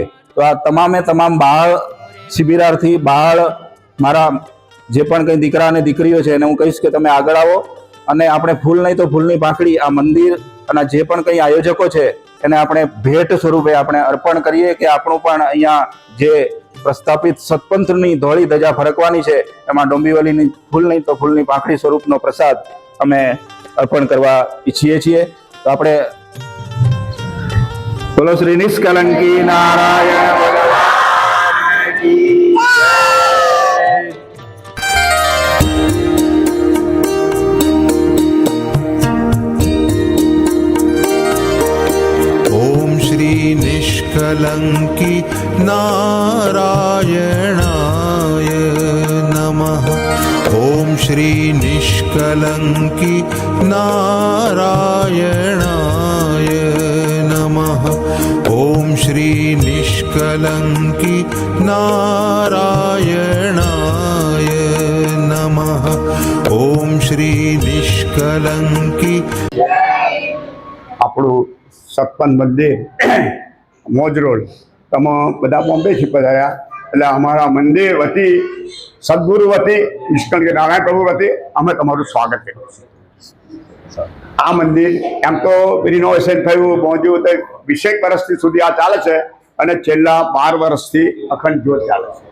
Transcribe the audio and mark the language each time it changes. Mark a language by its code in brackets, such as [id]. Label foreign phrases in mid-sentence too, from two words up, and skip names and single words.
[gu] તો આ તમામ બાળ શિબિરાર્થી બાળ મારા જે પણ કંઈ દીકરા અને દીકરીઓ છે એને હું કહીશ કે તમે આગળ આવો અને આપણે ફૂલ નહીં તો ફૂલની પાંખડી આ મંદિર અને જે પણ કંઈ આયોજકો છે એને આપણે ભેટ સ્વરૂપે આપણે અર્પણ કરીએ કે આપણું પણ અહીંયા જે પ્રસ્થાપિત સતપંથની ધોળી ધજા ફરકવાની છે એમાં ડોંબિવલીની ફૂલ નહીં તો ફૂલની પાંખડી સ્વરૂપનો પ્રસાદ અમે અર્પણ કરવા ઈચ્છીએ છીએ. તો આપણે બોલો શ્રી નિષ્કલંકી નારાયણ ભગવાન કી જય. [sa] ॐ श्री निष्कलङ्की नारायणाय नमः. ॐ श्री निष्कलङ्की नारायणाय नमः. ॐ श्री निष्कलङ्की नारायणाय नमः. ॐ श्री निष्कलङ्की. [gu] આપણું સતપંથ મંદિર મોજ રોડ તમે બધા બોમ્બેથી પધાર્યા એટલે અમારા મંદિર વતી સદગુરુ વતી નિષ્કલંકી નારાયણ પ્રભુ વતી અમે તમારું સ્વાગત કરીએ છીએ. આ મંદિર એમ તો રિનોવેશન થયું મોજું તો 20 વર્ષથી સુધી આ ચાલે છે અને છેલ્લા 12 વર્ષથી અખંડ જ્યોત ચાલે છે.